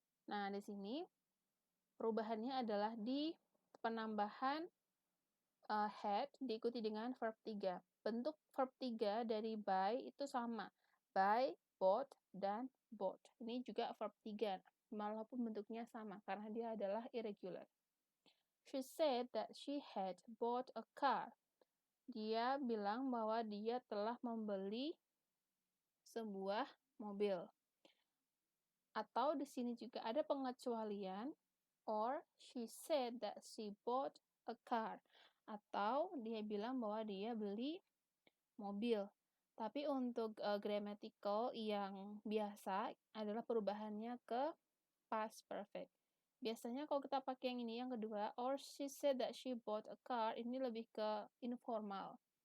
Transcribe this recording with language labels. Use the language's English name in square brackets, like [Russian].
[Indonesian] Nah, di sini perubahannya adalah di penambahan had diikuti dengan verb 3. Bentuk verb 3 dari buy itu sama. Buy, bought, dan bought. Ini juga verb 3, walaupun bentuknya sama, karena dia adalah irregular. [English] She said that she had bought a car. [Indonesian] Dia bilang bahwa dia telah membeli sebuah mobil. Atau di sini juga ada pengecualian, [English] or she said that she bought a car. [Indonesian] Atau dia bilang bahwa dia beli mobil. Tapi untuk grammatical yang biasa adalah perubahannya ke past perfect. Biasanya kalau kita pakai yang ini, yang kedua, [English] or she said that she bought a car, [Indonesian] ini lebih ke informal.